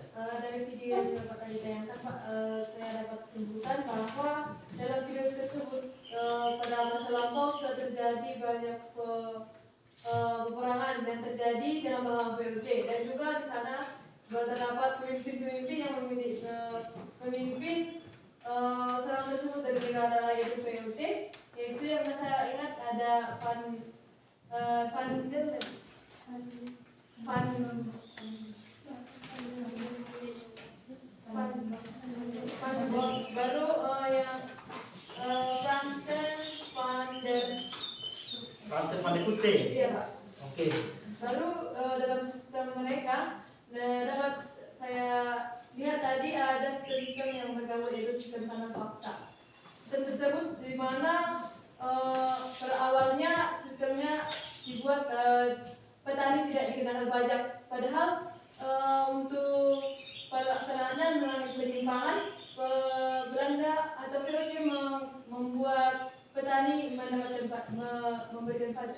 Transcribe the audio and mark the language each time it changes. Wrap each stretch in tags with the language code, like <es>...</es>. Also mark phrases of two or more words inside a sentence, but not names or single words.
<id>Dari video yang dapat ditayangkan, Pak, saya dapat simpulkan bahwa dalam video tersebut pada masa lampau sudah terjadi banyak peperangan yang terjadi dalam melawan POC, dan juga di sana terdapat pemimpin-pemimpin yang memimpin serangan tersebut dari negara yaitu POC, yaitu yang saya ingat ada Van der Lees. Baru yang Fransen van der Fransen van der Putte. Iya, Pak. Oke. Baru dalam sistem mereka dapat saya lihat tadi ada sistem-sistem yang bergabung, yaitu sistem tanam paksa. Sistem tersebut di mana pada awalnya sistemnya dibuat petani tidak dikenakan pajak, padahal untuk pelaksanaannya melalui penyimpangan Belanda atau VOC membuat petani mendapatkan memberikan pajak.</id>